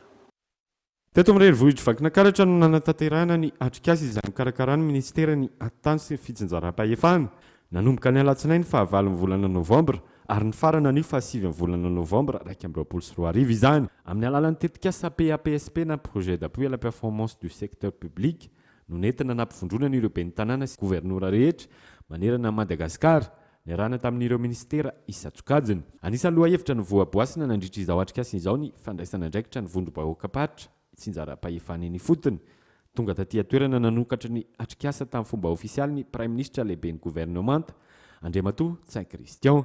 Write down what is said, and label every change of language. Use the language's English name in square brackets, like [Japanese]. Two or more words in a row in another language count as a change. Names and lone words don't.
[Malagasy] Teto amin'ny renivohitra Vakinankaratra no nanatanterahana ny atrikasa izay mikarakara ny ministera ny atany sy ny fitsinjaram-pahefana. Nanomboka ny alatsinainy fahavalo ny volana novambra ary ny farana ny fahasivy ny volana novambra 2024 izany amin'ny alalan'ny tetikasa PAPSP na [French] projet d'appui à la performance du secteur public [Malagasy] no nentina nampifondrona ireo ben'ny tanàna sy gouvernora rehetra manerana Madagasikara niarahana tamin'ireo ministera isan-tsokajiny. Anisan'ny lohahevitra ny voaboasina nandritra izao atrikasa izao ny fandraisana andraikitra ny vondrom-bahoaka paritra tsinjaram-pahefana eny fotony. Tonga taty atoerana nanokatra ny atrikasa tamin'ny fomba ofisialy ny [French] Prime Ministre [Malagasy] lehibe ny gouvernemanta Andriamatoa Tsay Christian.